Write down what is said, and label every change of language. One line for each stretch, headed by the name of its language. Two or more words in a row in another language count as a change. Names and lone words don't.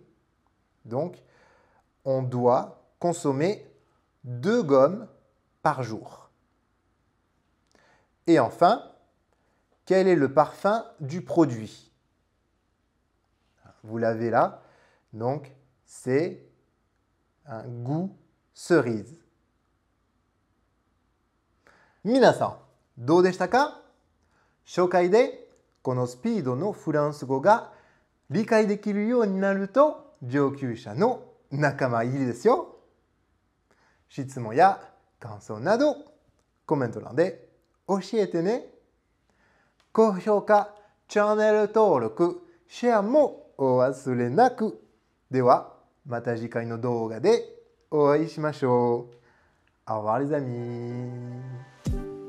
French: Donc, on doit consommer 2 gommes par jour. Et enfin, quel est le parfum du produit? Vous l'avez là. Donc, c'est un goût cerise.
Japanese: 皆さん、どうでしたか？紹介でこのスピードのフランス語が理解できるようになると上級者の仲間入りですよ。質問や感想などコメント欄で教えてね。高評価、チャンネル登録、シェアもお忘れなく。ではまた次回の動画でお会いしましょう。
French: Au revoir les amis.